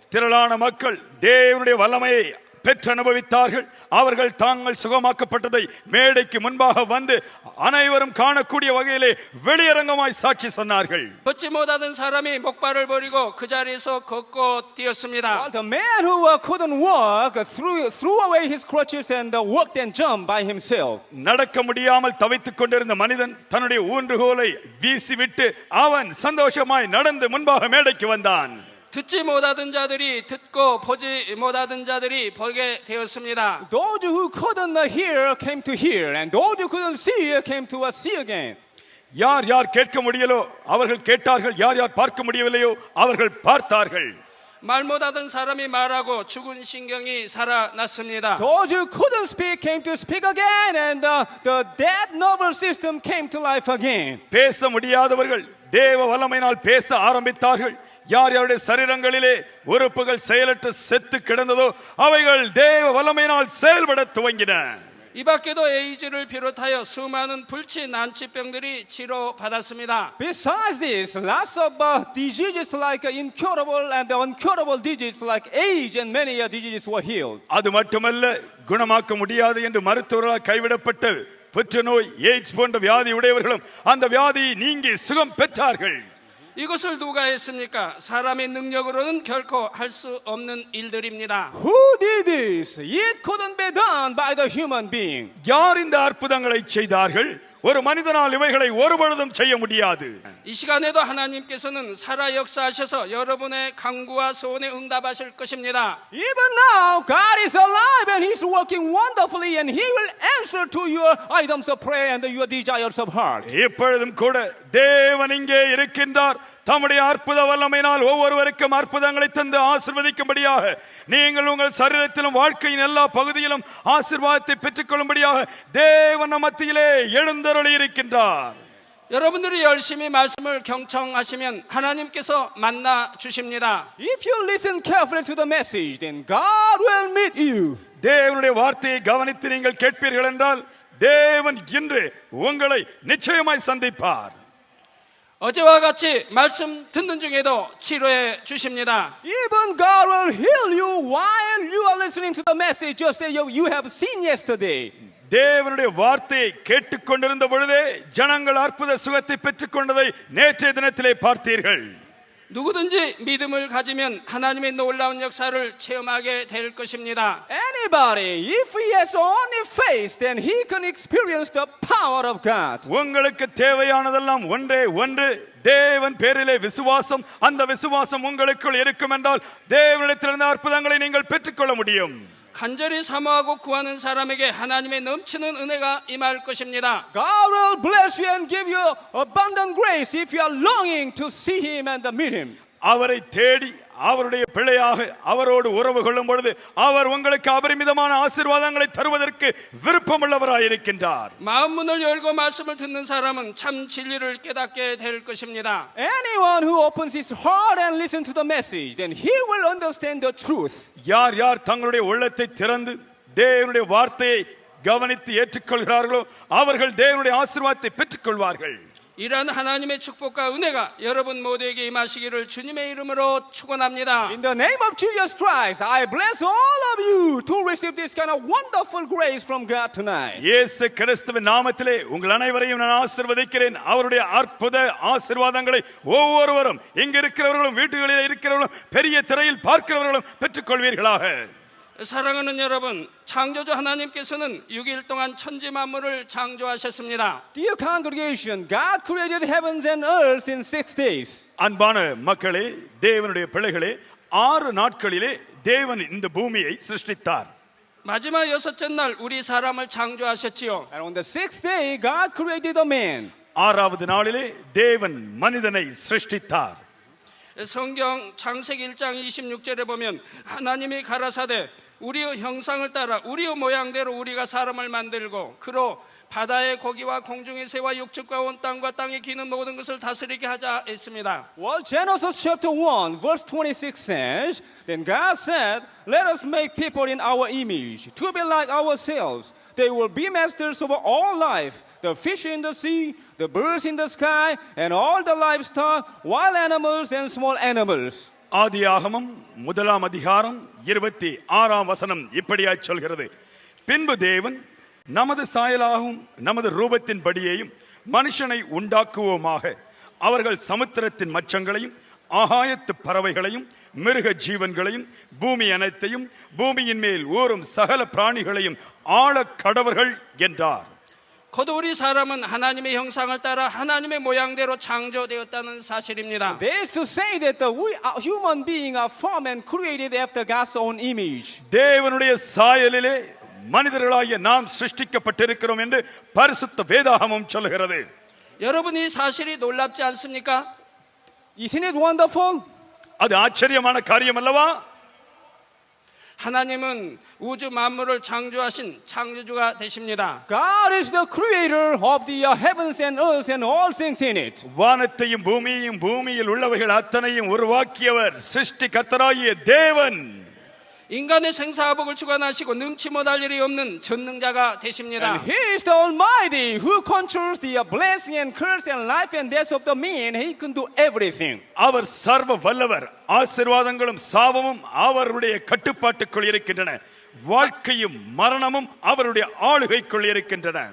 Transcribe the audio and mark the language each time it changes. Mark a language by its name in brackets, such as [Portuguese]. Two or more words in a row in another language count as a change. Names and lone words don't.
[Tamil] திரளான மக்கள் தேவனுடைய வல்லமையை பெற்று அனுபவித்தார்கள். அவர்கள் தாங்கள் சுகமாக்கப்பட்டதை மேடைக்கு முன்பாக வந்து அனைவரும் காணக்கூடிய வகையிலே வெளியரங்கமாய் சாட்சி சொன்னார்கள். [Korean] 걷지 못하던 사람이 목발을 버리고 그 자리에서 걷고 뛰었습니다. [English] The man who couldn't walk threw away his crutches and walked and jumped by himself. [Tamil] நடக்க முடியாமல் தவித்துக் கொண்டிருந்த மனிதன் தன்னுடைய ஊன்றுகோலை வீசிவிட்டு அவன் சந்தோஷமாய் நடந்து முன்பாக மேடைக்கு வந்தான். [Korean] 듣지 못하던 자들이 듣고 보지 못하던 자들이 보게 되었습니다. [English] Those who couldn't hear came to hear, and those who couldn't see came to see again. [Tamil] யார் யார் கேட்க முடியலோ அவர்கள் கேட்டார்கள், யார் யார் பார்க்க முடியவில்லையோ அவர்கள் பார்த்தார்கள். [Korean] 말 못하던 사람이 말하고 죽은 신경이 살아났습니다. [English] Those who couldn't speak came to speak again, and the dead nervous system came to life again. [Tamil] பேச முடியாதவர்கள் தேவ வல்லமையினால் பேச ஆரம்பித்தார்கள். யார் யாருடைய சரீரங்களிலே உறுப்புகள் செயலற்று செத்து கிடந்ததோ அவைகள் தேவ வல்லமையினால் செயல்பட துவங்கின. [Korean] 이 밖에도 에이즈를 비롯하여 수많은 불치 난치병들이 치료받았습니다. [English] Besides this, lots of diseases like incurable and uncurable diseases like AIDS and many diseases were healed. [Tamil] அது மட்டுமல்ல, குணமாக்க முடியாது என்று மருத்துவர்களால் கைவிடப்பட்ட புற்றுநோய், எய்ட்ஸ் போன்ற வியாதி உடையவர்களும் அந்த வியாதியை நீங்கி சுகம் பெற்றார்கள். [Korean] 이것을 누가 했습니까? 사람의 능력으로는 결코 할 수 없는 일들입니다. [English] Who did this? It couldn't be done by the human being. [Tamil] யார் இந்த அற்புதங்களை செய்தார்கள்? ஒரு மனிதனால் இவைகளை ஒருபொழுதும் செய்ய முடியாது. [Korean] 이 시간에도 하나님께서는 살아 역사하셔서 여러분의 간구와 소원에 응답하실 것입니다. [English] Even now, God is alive and He's working wonderfully, and He will answer to your items of prayer and your desires of heart. [Tamil] இப்பொழுதும் கூட தேவன் இங்கே இருக்கின்றார். தம்முடைய அற்புத வல்லமையினால் ஒவ்வொருவருக்கும் அற்புதங்களை தந்து ஆசீர்வதிக்கும்படியாக, நீங்கள் உங்கள் சரீரத்திலும் வாழ்க்கையின் எல்லா பகுதியிலும் ஆசீர்வாதத்தை பெற்றுக்கொள்ளும்படியாக தேவன் நம் மத்தியிலே எழுந்தருளி இருக்கின்றார். [Korean] 여러분들이 열심히 말씀을 경청하시면 하나님께서 만나 주십니다. [English] If you listen carefully to the message, then God will meet you. [Tamil] தேவனுடைய வார்த்தையை கவனித்து நீங்கள் கேட்பீர்கள் என்றால் தேவன் இன்று உங்களை நிச்சயமாய் சந்திப்பார். [Korean] 어제와 같이 말씀 듣는 중에도 치료해 주십니다. [English] Even God will heal you while you are listening to the message, just as you have seen yesterday. [Tamil] தேவனுடைய வார்த்தையை கேட்டுக்கொண்டிருந்த பொழுதே ஜனங்கள் அற்புத சுகத்தை பெற்றுக்கொண்டதை நேற்றைய தினத்திலே பார்த்தீர்கள். [Korean] 누구든지 믿음을 가지면 하나님의 놀라운 역사를 체험하게 될 것입니다. [English] Anybody, if he has only faith, then he can experience the power of God. [Tamil] உங்களுக்கு தேவையானதெல்லாம் ஒன்றே ஒன்று, தேவன் பேரிலே விசுவாசம். அந்த விசுவாசம் உங்களுக்குள் இருக்கும் என்றால் தேவனிடத்திலிருந்து அற்புதங்களை நீங்கள் பெற்றுக்கொள்ள முடியும். [Korean] 간절히 사모하고 구하는 사람에게 하나님의 넘치는 은혜가 임할 것입니다. [English] God will bless you and give you abundant grace if you are longing to see Him and meet Him. [Tamil] அவரை தேடி அவருடைய பிள்ளையாக அவரோடு உறவு கொள்ளும் பொழுது அவர் உங்களுக்கு அபரிமிதமான ஆசீர்வாதங்களை தருவதற்கு விருப்பமுள்ளவராயிருக்கின்றார். [Korean] 마음 문을 열고 말씀을 듣는 사람은 참 진리를 깨닫게 될 것입니다. [English] Anyone who opens his heart and listens to the message, then he will understand the truth. [Tamil] யார் யார் தங்களுடைய உள்ளத்தை திறந்து தேவனுடைய வார்த்தையை கவனித்து ஏற்றுக்கொள்கிறார்களோ அவர்கள் தேவனுடைய ஆசீர்வாதத்தை பெற்றுக்கொள்வார்கள். [Korean] 이런 하나님의 축복과 은혜가 여러분 모두에게 임하시기를 주님의 이름으로 축원합니다. [English] In the name of Jesus Christ, I bless all of you to receive this kind of wonderful grace from God tonight. [Tamil] இயேசு கிறிஸ்துவின் நாமத்திலே உங்கள் அனைவரையும் நான் ஆசீர்வதிக்கிறேன். அவருடைய அற்புத ஆசீர்வாதங்களை ஒவ்வொருவரும் இங்கு இருக்கிறவர்களும் வீட்டுகளில் இருக்கிறவர்களும் பெரிய திரையில் பார்க்கிறவர்களும் பெற்றுக்கொள்வீர்களாக. [Korean] 사랑하는 여러분, 창조주 하나님께서는 6일 동안 천지 만물을 창조하셨습니다. [English] Dear congregation, God created heavens and earth in 6 days. [Tamil] அன்பான மக்களே, தேவனுடைய பிள்ளைகளே, 6 நாட்களிலே தேவன் இந்த பூமியை சிருஷ்டித்தார். [Korean] 마지막 6째 날 우리 사람을 창조하셨지요. [English] And on the 6th day, God created a man. [Tamil] 6வது நாளிலே தேவன் மனிதனை சிருஷ்டித்தார். [Korean] 성경 창세기 1장 26절에 보면 하나님이 가라사대 우리의 형상을 따라 우리의 모양대로 우리가 사람을 만들고 그로 바다의 고기와 공중의 새와 육축과 온 땅과 땅에 기는 모든 것을 다스리게 하자 했습니다. [English] Well, Genesis chapter 1, verse 26 says, Then God said, Let us make people in our image, to be like ourselves. They will be masters over all life, the fish in the sea, the birds in the sky, and all the livestock, wild animals and small animals. [Tamil] ஆதியாகமம் 1ஆம் அதிகாரம் 26ஆம் வசனம் இப்படியாய் சொல்கிறது. பின்பு தேவன் நமது சாயலாகவும் நமது ரூபத்தின்படியேயும் மனுஷனை உண்டாக்குவோமாக, அவர்கள் சமுத்திரத்தின் மச்சங்களையும் ஆகாயத்து பறவைகளையும் மிருக ஜீவன்களையும் பூமி அனைத்தையும் பூமியின் மேல் ஊறும் சகல பிராணிகளையும் ஆள கடவர்கள் என்றார். [Korean] 곧 우리 사람은 하나님의 형상을 따라 하나님의 모양대로 창조되었다는 사실입니다. [English] That is to say that we human beings are formed and created after God's own image. [Tamil] தேவனுடைய சாயலிலே மனிதர்களாகிய நாம் சிருஷ்டிக்கப்பட்டிருக்கிறோம் என்று பரிசுத்த வேதாகமம் சொல்கிறது. [Korean] 여러분 이 사실이 놀랍지 않습니까? [English] Isn't it wonderful? [Tamil] அது ஆச்சரியமான காரியம் அல்லவா? [Korean] 하나님은 우주 만물을 창조하신 창조주가 되십니다. [English] God is the creator of the heavens and earth and all things in it. [Tamil] வானத்தையும் பூமியையும் பூமியில் உள்ளவைகள் அத்தனையும் உருவாக்கியவர் சிருஷ்டிகர்த்தராகிய தேவன். [Korean] 인간의 생사화복을 주관하시고 능치 못할 일이 없는 전능자가 되십니다. [English] And He is the Almighty who controls the blessing and curse and life and death of the man. He can do everything. [Tamil] அவர் சர்வ வல்லவர். ஆசீர்வாதங்களும் சாபமும் அவருடைய கட்டுப்பாட்டுக்குள் இருக்கின்றன. வாழ்க்கையும் மரணமும் அவருடைய ஆளுகைக்குள் இருக்கின்றன.